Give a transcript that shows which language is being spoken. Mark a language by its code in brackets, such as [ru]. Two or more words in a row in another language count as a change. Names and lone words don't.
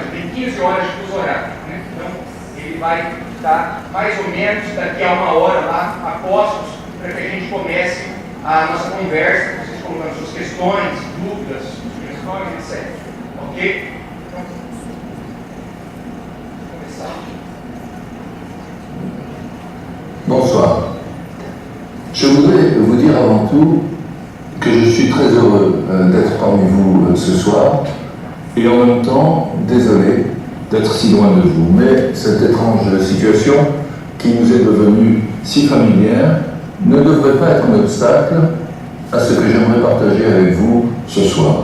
[pt] Tem 15 horas de fuso horário, né? Então ele vai estar mais ou menos daqui a 1 hora lá, apostos, para que a gente comece a nossa conversa, vocês colocando suas questões, dúvidas, sugestões, etc. Ok? Então, vamos começar. [fr] Bonsoir. Je voudrais vous dire avant tout que je suis très heureux d'être parmi vous ce soir et en même temps désolé d'être si loin de vous. Mais cette étrange situation qui nous est devenue si familière ne devrait pas être un obstacle à ce que j'aimerais partager avec vous ce soir.